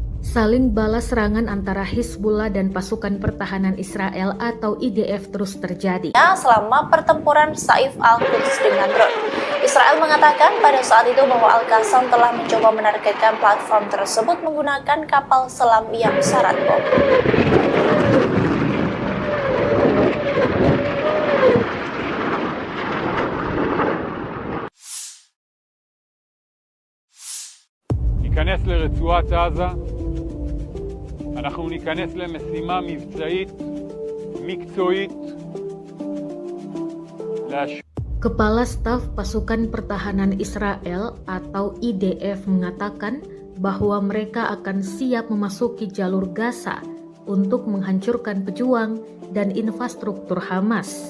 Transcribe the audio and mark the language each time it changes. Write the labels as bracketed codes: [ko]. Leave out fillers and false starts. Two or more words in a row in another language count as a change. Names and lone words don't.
[id] Saling balas serangan antara Hizbullah dan pasukan pertahanan Israel atau IDF terus terjadi. Selama pertempuran Saif al-Quds dengan drone. Israel mengatakan pada saat itu bahwa Al-Qassam telah mencoba menargetkan platform tersebut menggunakan kapal selam yang syarat bom. [he] ניכנס לרצועת עזה, אנחנו ניכנס למשימה מבצעית, מקצועית, [id] Kepala Staf Pasukan Pertahanan Israel atau IDF mengatakan bahwa mereka akan siap memasuki jalur Gaza untuk menghancurkan pejuang dan infrastruktur Hamas.